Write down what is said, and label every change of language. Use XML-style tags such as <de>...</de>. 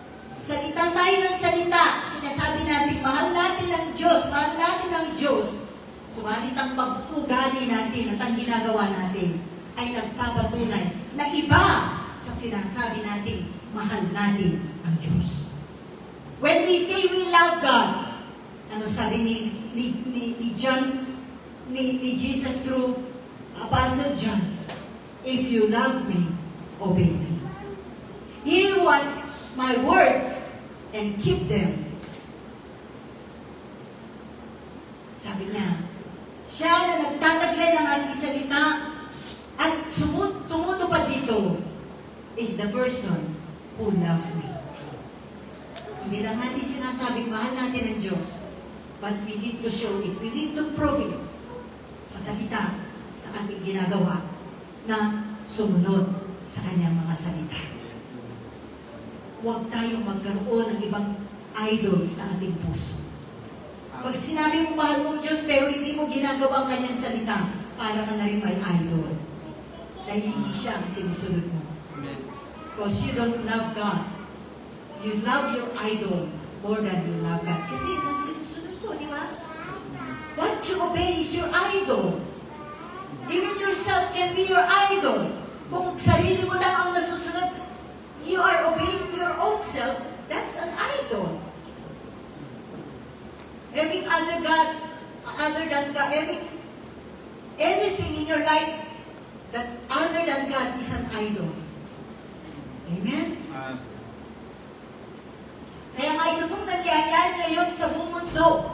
<tl>Salita tayo ng salita, sinasabi natin, mahal natin ang Diyos, mahal natin ang Diyos. Subalit ang pag-ugali natin at ang ginagawa natin ay nagpapatunay na iba sa sinasabi natin, mahal natin ang Diyos.</tl> <en>When we say we love God,</en> <tl>ano sabi ni John, ni Jesus</tl> <en>through Apostle John, if you love me, obey me. He was my words and keep them.</en> <tl>Sabi niya, siya na nagtataglay ng aking salita at tumutupad dito</tl> <en>is the person who loves me.</en> <tl>Hindi lang natin sinasabing mahal natin ang Diyos,</tl> <en>but we need to show it. We need to prove it</en> <tl>sa salita, sa ating ginagawa na sumunod sa kanyang mga salita. Huwag tayong magkaroon ng ibang idol sa ating puso. Pag sinabi mo mahal mong Diyos pero hindi mo ginagawa ang kanyang salita, para ka na rin may idol. Dahil hindi siya ang sinusunod mo.</tl> <en>Because you don't love God. You love your idol more than you love God.</en> <tl>Kasi ang sinusunod ko, di ba?</tl> <en>What you obey is your idol. Even yourself can be your idol.</en> <tl>Kung sarili mo lang ang nasusunod,</tl> <en>you are obeying your own self, that's an idol. Having other than God, anything in your life that other than God is an idol. Amen?</en> <tl>Kaya nga ito pong nangyayari ngayon sa buong mundo.</tl>